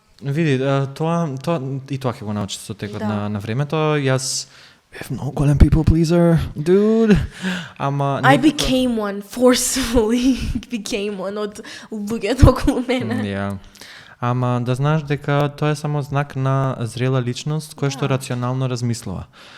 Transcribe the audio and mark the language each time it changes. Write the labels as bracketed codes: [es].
[mk] види, тоа и тоа ќе го научиш со текот на времето. Јас бев многу голем people pleaser, dude. Ама [en] I became one, forcefully became one [mk] од луѓето околу мене. Ама да знаеш дека тоа е само знак на зрела личност која што рационално размислува.